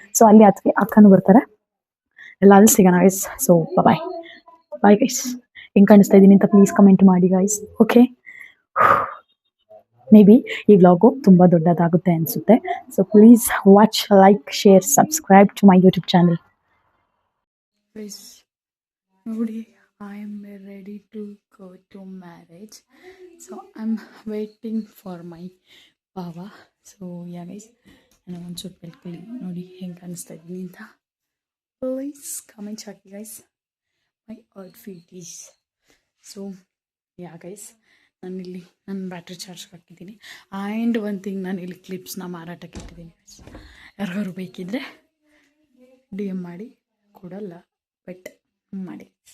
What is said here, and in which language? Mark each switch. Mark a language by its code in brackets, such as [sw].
[kn] So ಅಲ್ಲಿ ಅಕ್ಕನೂ ಬರ್ತಾರೆ, ಎಲ್ಲ ಅಲ್ಲಿ ಸಿಗೋಣ guys. So bye bye guys. ಹೆಂಗೆ ಕಾಣಿಸ್ತಾ ಇದ್ದೀನಿ ಅಂತ ಪ್ಲೀಸ್ ಕಮೆಂಟ್ ಮಾಡಿ ಗೈಸ್. ಓಕೆ, ಮೇ ಬಿ ಈ ವ್ಲಾಗು ತುಂಬ ದೊಡ್ಡದಾಗುತ್ತೆ ಅನಿಸುತ್ತೆ. [en] So please watch, like, share, subscribe to my YouTube channel. Guys ನೋಡಿ, I am ready to go to marriage. So I'm waiting for my Baba. So yeah guys, [kn] ನಾನು ಒಂಚೂರು ಬೆಳ್ಕೊಳ್ಳಿ ನೋಡಿ ಹೆಂಗೆ ಕಾಣಿಸ್ತಾ ಇದ್ದೀನಿ ಅಂತ. Please comment hockey guys. [en] my outfit is so yeah [kn] guys, ನಾನಿಲ್ಲಿ ನನ್ನ ಬ್ಯಾಟ್ರಿ ಚಾರ್ಜ್ ಹಾಕಿದ್ದೀನಿ. [en] and one thing, [kn] ನಾನು ಇಲ್ಲಿ ಕ್ಲಿಪ್ಸ್ನ ಮಾರಾಟಕ್ಕೆ ಇಟ್ಟಿದ್ದೀನಿ ಗೈಸ್. ಯಾರಿಗಾರು ಬೇಕಿದ್ದರೆ DM ಮಾಡಿ, ಕೊಡಲ್ಲ ಬಟ್ ಮಾಡಿ.